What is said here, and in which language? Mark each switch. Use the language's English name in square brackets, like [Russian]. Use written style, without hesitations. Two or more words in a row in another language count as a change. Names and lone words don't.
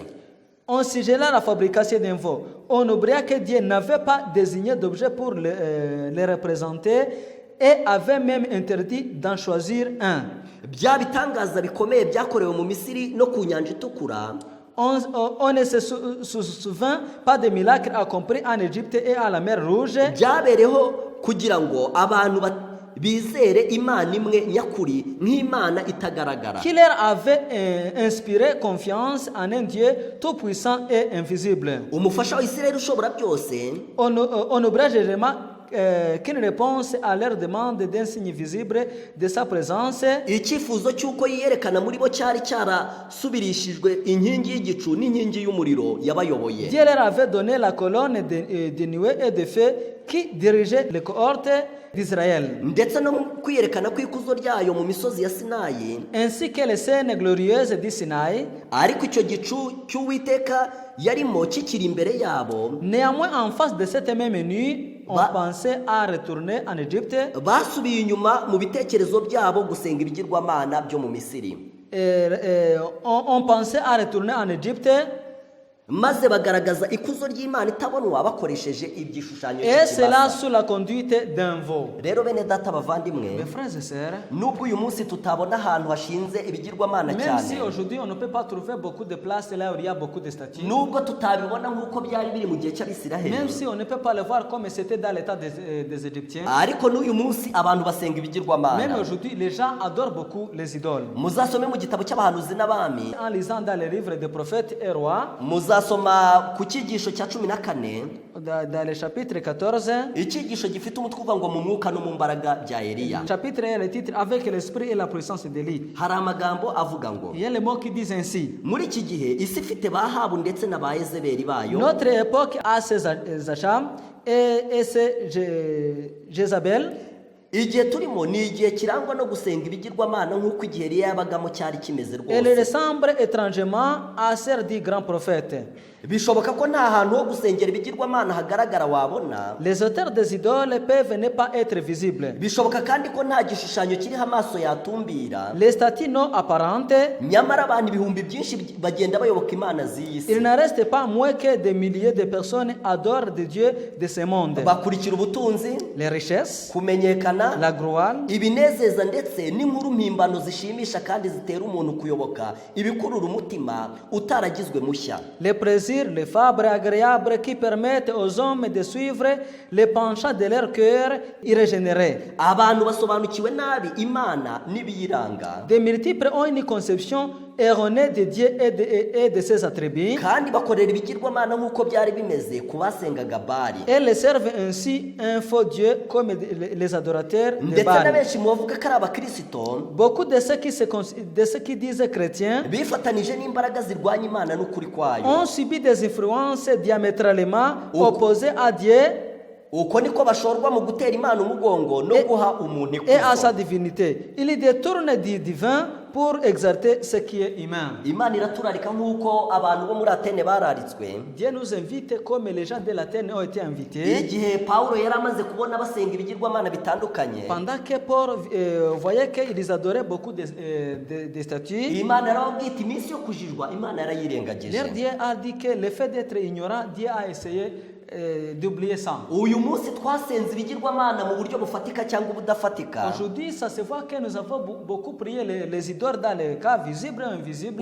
[French] On sigela la fabrication d'un veau. On oublia que Dieu n'avait pas désigné d'objet pour les représenter et avait même interdit d'en choisir un. [Kinyarwanda] Bya bitangaza bikomeye byakorewe mu Misiri no ku nyanja itukura, [French] On ne se souvient pas des miracles accomplis en Égypte et à la mer Rouge. [Kinyarwanda] byabereho kugira ngo abantu bizere Imana imwe nyakuri nk'Imana itagaragara. [French] Qui leur avait inspiré confiance en un Dieu tout-puissant et invisible. [Kinyarwanda] Umufasha wa Isirayeli ushobora byose [French] On oublia généralement qu'une réponse à leur demande d'un signe visible de sa présence, [Kinyarwanda] icyifuzo cy'uko yiyerekana muri bo cyari cyarasubirishijwe inkingi y'igicu n'inkingi y'umuriro yabayoboye. [French] Dieu leur avait donné la colonne de nuée et de feu qui dirigeait les cohortes d'Israël, [Kinyarwanda] Ndetse no mu kwiyerekana kw'ikuzo ryayo mu misozi ya Sinayi, [French] ainsi que les scènes glorieuses du Sinaï. [Kinyarwanda] ariko icyo gicu cy'Uwiteka yarimo kikiri imbere yabo, [French] Néanmoins, en face de cette même nuit, on pensait à retourner en Égypte. [Kinyarwanda] basubiye inyuma mu bitekerezo byabo gusenga ibigirwamana byo mu Misiri, [French] On pensait à retourner en Égypte, [Kinyarwanda] maze bagaragaza ikuzo ry'Imana itabonwa bakoresheje igishushanyo [French] et cela [Kinyarwanda] cy'ikibasa. [French] sous la conduite d'un veau. [Kinyarwanda] Rero bene data [French] Mes [Kinyarwanda] bavandimwe, [French] frères et sœurs, [Kinyarwanda] nubwo uyu munsi tutabona ahantu hashinze ibigirwamana [French] même si [Kinyarwanda] cyane, [French] aujourd'hui on ne peut pas trouver beaucoup de places là où il y a beaucoup de statues, [Kinyarwanda] nubwo tutabibona nk'uko byari biri mu gihe [French] même [Kinyarwanda] cy'Abisiraheli, [French] si on ne peut pas le voir comme c'était dans l'état des Égyptiens, [Kinyarwanda] ariko n'uyu munsi abantu basenga [French] même [Kinyarwanda] ibigirwamana. [French] aujourd'hui les gens adorent beaucoup les idoles. [Kinyarwanda] Muzasome mu gitabo cy'abahanuzi n'abami, [French] En lisant dans les livres des prophètes et rois, [Kinyarwanda] muzasoma ku cyigisho cya 14, [French] dans le chapitre 14, [Kinyarwanda] icyigisho gifite umutwe uvuga ngo mu mwuka no mu mbaraga bya Eliya. [French] chapitre 1, le titre avec l'esprit et la puissance d'Élie. [Kinyarwanda] Hari amagambo avuga ngo [French] Il y a les mots qui disent ainsi: [Kinyarwanda] muri iki gihe isi ifite ba Ahabu ndetse na ba Yezebeli bayo, [French] notre époque a ses Acham et ses Jézabel. [Kinyarwanda] igihe turimo ni igihe kirangwa no gusenga ibigirwamana nk'uko igihe Eliya yabagamo cyari kimeze [French] Elle [Kinyarwanda] rwose. [French] ressemble étrangement à celle du grand prophète. [Kinyarwanda] Bishoboka ko nta hantu ho gusengera ibigirwamana hagaragara wabona, [French] Les auteurs des idoles peuvent ne pas être visibles. [Kinyarwanda] bishoboka kandi ko nta gishushanyo kiriho amaso yatumbira, [French] Les statues non apparentes, [Kinyarwanda] nyamara abantu ibihumbi byinshi bagenda bayoboka imana z'iyi si, [French] il n'en reste pas moins que des milliers de personnes adorent des dieux de ce monde. [Kinyarwanda] bakurikira ubutunzi, [French] Les richesses, [Kinyarwanda] kumenyekana, [French] la gloire, [Kinyarwanda] ibinezeza ndetse n'inkuru mpimbano zishimisha kandi zitera umuntu kuyoboka ibikurura umutima utaragizwe mushya. [French] les plaisirs réussir les fabres agréables qui permettent aux hommes de suivre les penchants de leur cœur irrégénéré. [Kinyarwanda] abantu basobanukiwe nabi imana n'ibiyiranga, [French] De multiples ont une conception erronée de Dieu et de ses attributs. [Kinyarwanda] kandi bakorera ibigirwamana nk'uko byari bimeze ku basengaga Bali. [French] Elles servent ainsi un faux Dieu comme les adorateurs de [Kinyarwanda] ndetse na Baal. benshi mu bavuga ko ari abakirisito [French] Beaucoup de ceux qui disent chrétiens [Kinyarwanda] bifatanije n'imbaraga zirwanya imana n'ukuri kwayo. [French] ont subi des influences diamétralement opposées à Dieu [Kinyarwanda] uko niko bashorwa mu gutera imana umugongo no guha umuntu [French] et à sa [Kinyarwanda] ikuzo. [French] divinité. Ils détournent du divin pour exalter ce qui est humain. [Kinyarwanda] Imana iraturarika nk'uko abantu bo muri Atene bararitswe. [French] Dieu nous invite comme les gens de l'Athènes ont été invités. [Kinyarwanda] igihe Pawulo yari amaze kubona basenga ibigirwamana bitandukanye, [French] Pendant que Paul voyait qu'ils adoraient beaucoup de statues, [Kinyarwanda] imana yarababwiye iti iminsi yo kujijwa imana yarayirengagije. [French] leur Dieu a dit que le fait d'être ignorant, Dieu a essayé d'oublier ça. [Kinyarwanda] uyu munsi twasenze ibigirwamana mu buryo bufatika cyangwa ubudafatika. [French] Aujourd'hui, ça se voit que nous avons beaucoup prié les idoles dans les cas visibles et invisibles.